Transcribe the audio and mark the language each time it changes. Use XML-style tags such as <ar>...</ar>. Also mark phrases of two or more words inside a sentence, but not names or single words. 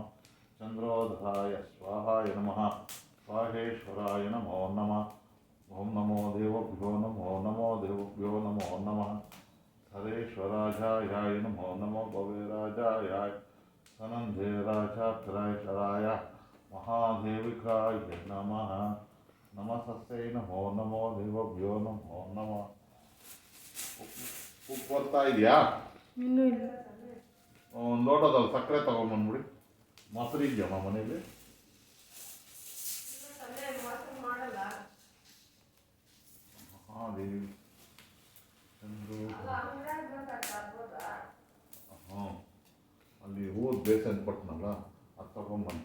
<sa>चंद्रोदधाय स्वाहाय नमः स्वाहेश्वराय नमो नमः ओम नमो देवभ्यो नमो नमः हरेश्वराजाय नमो नमो भवे राजाय सनंदे राजाय महादेविकाय नमः नमस्तै नमो देवभ्यो नमो नमः</sa> <kn>ಉಪ್ಪು ಬರ್ತಾ ಇದೆಯಾ? ಇನ್ನೂ ಇಲ್ಲ. ಒಂದು ಲೋಟದಲ್ಲಿ ಸಕ್ಕರೆ ತಗೊಂಡ್ಬಂದ್ಬಿಡಿ. ಮೊಸರು ಇದೆಯಮ್ಮ ಮನೇಲಿ? ಹಾಂ ದೇವಿ ಚಂದ್ರು ಹಾಂ ಅಲ್ಲಿ ಹೂವು ಬೇಸನ್ ಕೊಟ್ಟನಲ್ಲ ಅದು ತಗೊಂಬನ್ನಿ.</kn>